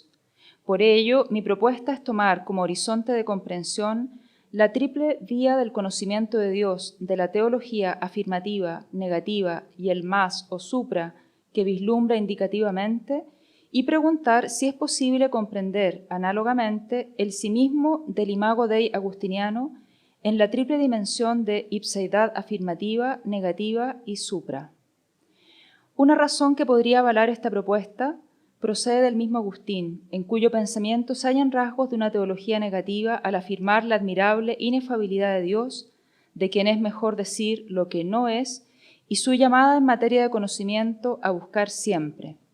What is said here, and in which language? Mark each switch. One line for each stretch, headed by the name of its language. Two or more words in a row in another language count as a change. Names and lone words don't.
Spanish: Por ello, mi propuesta es tomar como horizonte de comprensión la triple vía del conocimiento de Dios, de la teología afirmativa, negativa y el más o supra que vislumbra indicativamente, y preguntar si es posible comprender análogamente el sí mismo del
Latin: imago Dei
Spanish: agustiniano en la triple dimensión de ipseidad afirmativa, negativa y supra. Una razón que podría avalar esta propuesta procede del mismo Agustín, en cuyo pensamiento se hallan rasgos de una teología negativa al afirmar la admirable inefabilidad de Dios, de quien es mejor decir lo que no es, y su llamada en materia de conocimiento a buscar siempre.